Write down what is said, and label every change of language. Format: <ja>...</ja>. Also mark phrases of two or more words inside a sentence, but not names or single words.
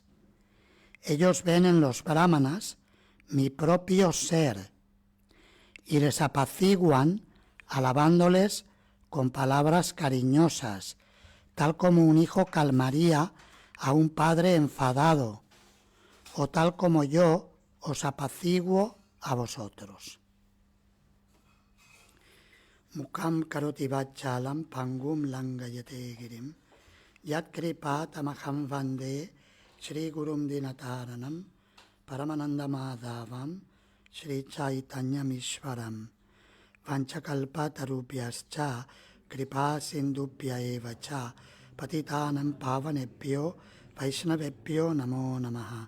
<es>Ellos ven en los brahmanas mi propio ser y les apaciguan alabándoles con palabras cariñosas, tal como un hijo calmaría a un padre enfadado, o tal como yo os apaciguo a vosotros.</es> <sa>मूकं करोति वाचालं पङ्गुं लङ्गयते गिरिम् यत् कृपातमहं वन्दे श्री गुरुं दीनतारणम् परमानन्द माधवम् श्री चैतन्यम् ईश्वरम् वाञ्छाकल्पतरुभ्यश्च कृपा सिन्धुभ्य एव च पतितानां पावनेभ्यो वैष्णवेभ्यो नमो नमः.</sa>